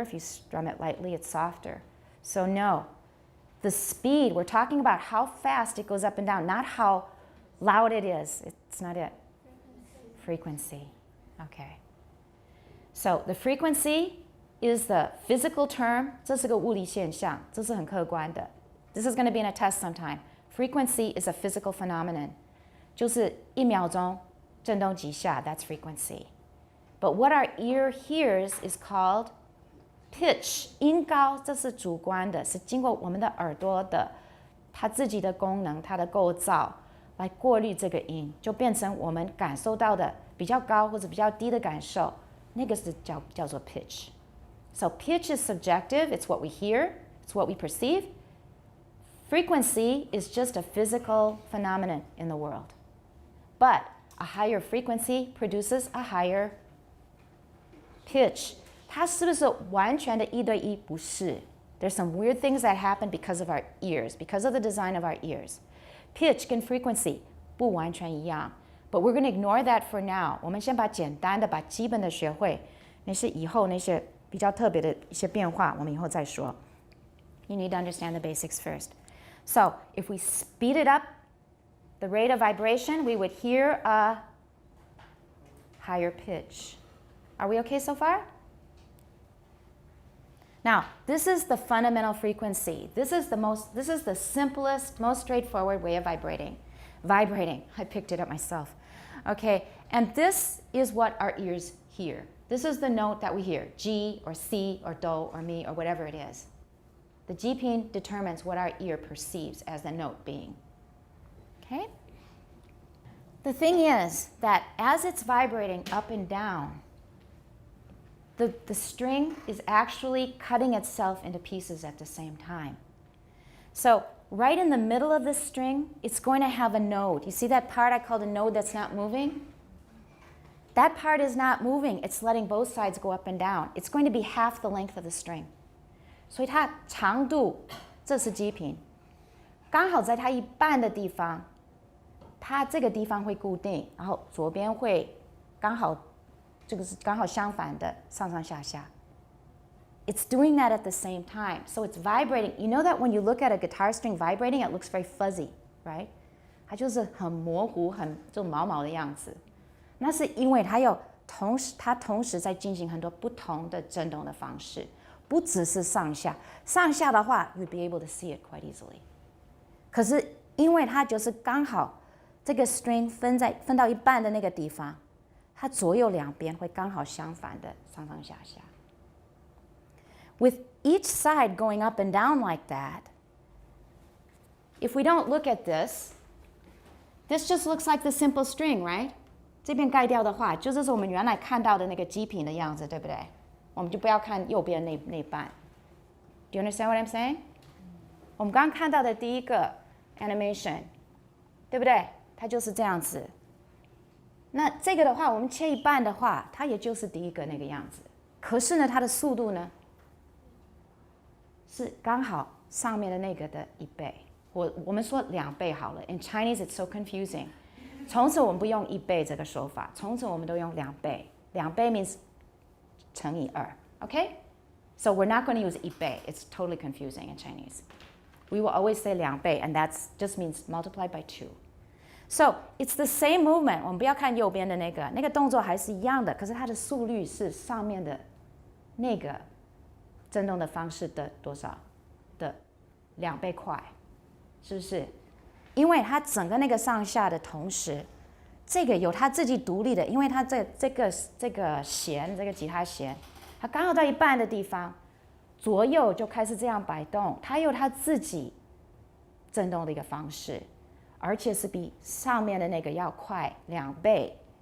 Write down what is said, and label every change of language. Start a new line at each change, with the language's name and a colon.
English: If you strum it lightly, it's softer. So no, the speed, we're talking about how fast it goes up and down, not how loud it is. It's not it. Frequency. Okay. So the frequency is the physical term.
Chinese: 这是个物理现象，这是很客观的.
English: This is going to be in a test sometime. Frequency is a physical phenomenon.
Chinese: 就是1秒钟震动几下,
English: that's frequency. But what our ear hears is called pitch.
Chinese: 音高这是主观的，是经过我们的耳朵的它自己的功能，它的构造来过滤这个音，就变成我们感受到的比较高或者比较低的感受，那个是叫做 pitch.
English: So pitch is subjective, it's what we hear, it's what we perceive. Frequency is just a physical phenomenon in the world. But a higher frequency produces a higher pitch.
Chinese: 它是不是完全的1对1？ 不是。
English: There's some weird things that happen because of our ears, because of the design of our ears.
Chinese: Pitch 跟 frequency 不完全一样。
English: But we're going to ignore that for now.
Chinese: 我们先把简单的、把基本的学会，那些以后那些比较特别的一些变化，我们以后再说。
English: You need to understand the basics first. So if we speed it up, the rate of vibration, we would hear a higher pitch. Are we okay so far? Now, this is the fundamental frequency. This is the simplest, most straightforward way of vibrating. Vibrating. I picked it up myself. Okay, and this is what our ears hear. This is the note that we hear, G or C or Do or Mi or whatever it is. The G-pin determines what our ear perceives as the note being. Okay? The thing is that as it's vibrating up and down, the string is actually cutting itself into pieces at the same time. So right in the middle of the string, it's going to have a node. You see that part I called a node that's not moving? That part is not moving. It's letting both sides go up and down. It's going to be half the length of the string.
Chinese: 所以它长度，这是G频，刚好在它一半的地方，它这个地方会固定，然后左边会刚好，这个是刚好相反的，上上下下。
English: It's doing that at the same time, so it's vibrating. You know that when you look at a guitar string vibrating, it looks very fuzzy, right?
Chinese: 它就是很模糊、很就毛毛的样子。那是因为它同时在进行很多不同的振动的方式。不只是上下，上下的话
English: you'd be able to see it quite easily.
Chinese: 可是因为它就是刚好这个 string 分到一半的那个地方，它左右两边会刚好相反的上上下下。
English: With each side going up and down like that, if we don't look at this, this just looks like the simple string, right?
Chinese: 这边盖掉的话，就是我们原来看到的那个G频的样子，对不对？我们就不要看右边那半。
English: Do you understand what I'm saying?
Chinese: 我们刚刚看到的第一个 animation， 对不对？它就是这样子。那这个的话，我们切一半的话，它也就是第一个那个样子。可是呢，它的速度呢，是刚好上面的那个的1倍，我们说2倍好了。
English: In Chinese, it's so confusing.
Chinese: 从此我们不用1倍这个说法，从此我们都用2倍。
English: 2倍 means
Chinese: 乘以2,
English: okay? So we're not going to use 1倍. It's totally confusing in Chinese. We will always say 2倍, and that just means multiplied by 2. So it's the same movement.
Chinese: 我们不要看右边的那个动作还是一样的，可是它的速率是上面的那个振动的方式的多少的2倍快，是不是？因为它整个那个上下的同时，这个有它自己独立的，因为它这个弦，这个吉他弦，它刚好到一半的地方，左右就开始这样摆动，它有它自己振动的一个方式，而且是比上面的那个要快2倍。